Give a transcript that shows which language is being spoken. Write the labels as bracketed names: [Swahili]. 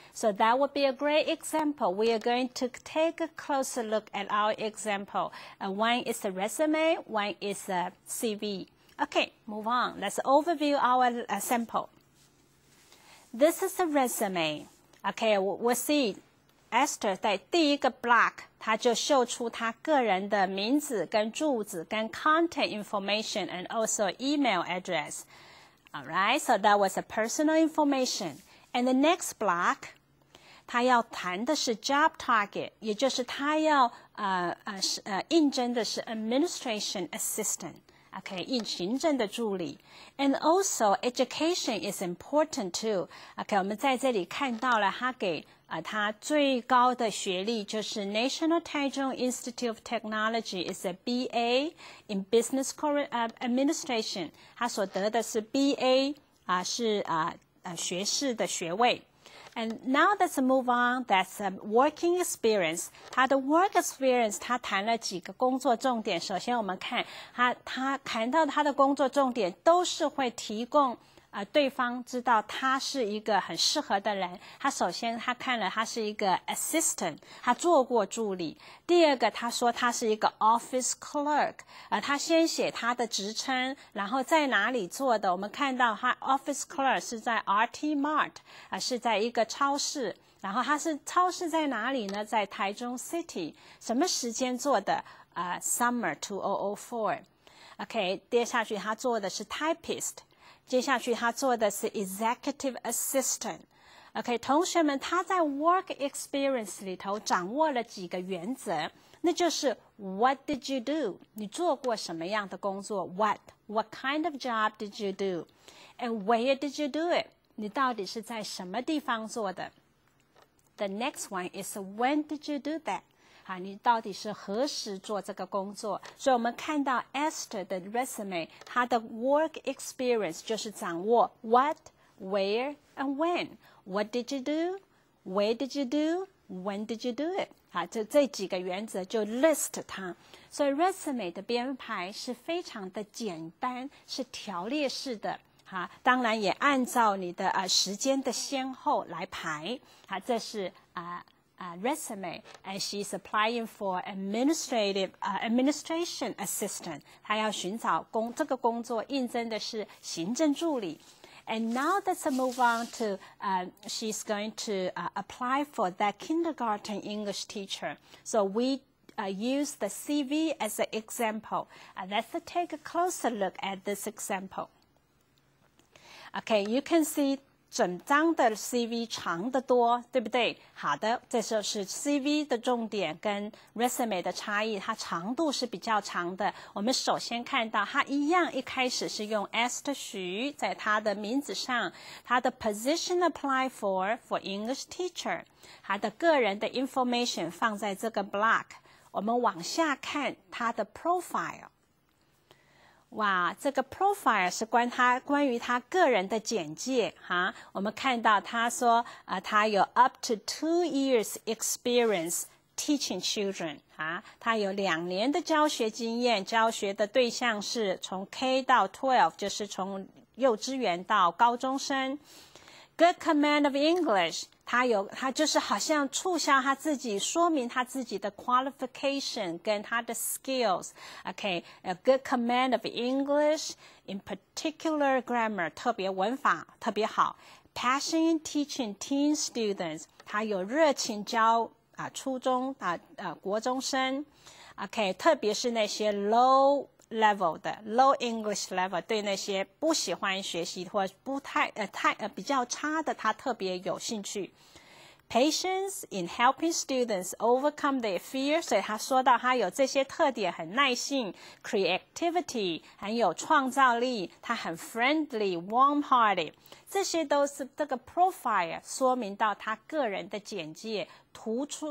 [English] So that would be a great example. We are going to take a closer look at our example. One is a resume, one is a CV. Okay, move on. Let's overview our sample.This is a resume. Okay, we'll see. [Chinese] Esther 在第一个 block, 她就秀出她个人的名字跟住址跟 [English] contact information and also email address. Alright, so that was a personal information. And the next block, [Chinese] 她要谈的是 [English] job target, [Chinese] 也就是她要应征的是 [English] administration assistant.Okay, [Chinese] 行政的助理 [English] and also education is important too. Okay, [Chinese] 我们在这里看到了他给他最高的学历就是 [English] National Taichung Institute of Technology is a BA in Business Administration. [Chinese] 他所得的是 BA 是学士的学位。 [English] And now let's move on. That's working experience. [Chinese] 他的 work experience, 他谈了几个工作重点。首先我们看他谈到他的工作重点都是会提供对方知道他是一个很适合的人。他首先他看了他是一个 assistant, 他做过助理。第二个他说他是一个 office clerk, 他先写他的职称，然后在哪里做的。我们看到他 office clerk 是在 RT Mart, 是在一个超市。然后他是超市在哪里呢？在台中 City。什么时间做的？Summer 2004。 OK， 接下去他做的是 typist。接下去他做的是 executive assistant。OK， 同学们，他在 work experience 里头掌握了几个原则，那就是 [English] What did you do？ [Chinese] 你做过什么样的工作 [English] ？What kind of job did you do？ And where did you do it？ [Chinese] 你到底是在什么地方做的 [English] ？The next one is when did you do that？ [Chinese] 你到底是何时做这个工作？所以我们看到 Esther 的 resume， 她的 work experience 就是掌握 [English] what, where, and when. What did you do? [Chinese] Where did you do? [English] When did you do it？ [Chinese] 这几个原则就 list 它。所以 resume 的编排是非常的简单，是条列式的。当然也按照你的时间的先后来排。这是 [English] resume, and she's applying for administration assistant. [Chinese] 她要寻找这个工作，应征的是行政助理。 [English] And now let's move on to, she's going to apply for that kindergarten English teacher. So we use the CV as an example. Let's take a closer look at this example. Okay, you can see [Chinese] 整张的 CV 长得多，对不对？好的，这就是 CV 的重点跟 resume 的差异，它长度是比较长的。我们首先看到它一样，一开始是用 Esther 徐，在它的名字上，它的 position apply for English teacher， 它的个人的 information 放在这个 block。我们往下看它的 profile。哇，这个 profile 是关于他个人的简介哈。我们看到他说，他有 [English] up to 2 years experience teaching children [Chinese] 他有2年的教学经验，教学的对象是从 K 到 12， 就是从幼稚园到高中生。 [English] Good command of English， [Chinese] 他就是好像促销他自己，说明他自己的 qualification 跟他的 skills。 [English] a good command of English, in particular grammar， [Chinese] 特别文法特别好。 [English] Passion in teaching teen students， [Chinese] 他有热情教初中国中生。特别是那些 low level 的 low English level， 对那些不喜欢学习或不比较差的，他特别有兴趣。 [English] Patience in helping students overcome their fear， [Chinese] 所以他说到他有这些特点，很耐性 ，creativity 很有创造力，他很 friendly、warm-hearted， 这些都是这个 profile 说明到他个人的简介，凸